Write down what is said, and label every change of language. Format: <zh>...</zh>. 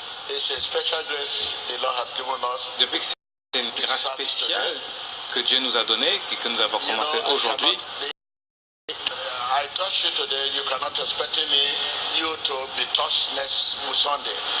<en>It's a special grace the Lord has given us.</en> <fr>Depuis que c'est une grâce spéciale que Dieu nous a donnée, que nous avons commencé aujourd'hui.</fr> <en>I touch you today, you cannot expect you to be touched next Sunday.</en>